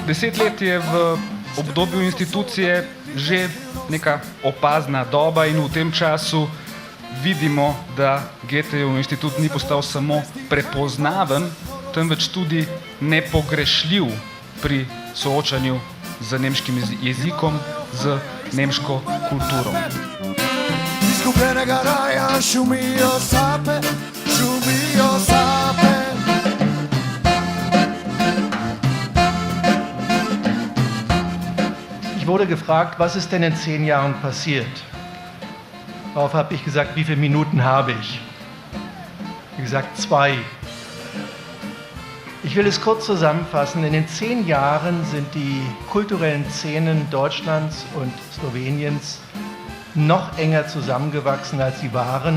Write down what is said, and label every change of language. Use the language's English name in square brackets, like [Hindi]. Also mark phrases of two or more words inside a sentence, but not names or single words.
[Slovenian] 10 let je v obdobju institucije že neka opazna doba in v tem času vidimo, da Goethejev inštitut ni postal samo prepoznaven, temveč tudi nepogrešljiv pri soočanju z nemškim jezikom, z nemško kulturo. Izgubljenega raja šumijo sape, šumijo sape. [German] Ich wurde gefragt, was ist denn in 10 Jahren passiert? Darauf habe ich gesagt, wie viele Minuten habe ich? Wie gesagt, 2. Ich will es kurz zusammenfassen. In den 10 Jahren sind die kulturellen Szenen Deutschlands und Sloweniens noch enger zusammengewachsen, als sie waren.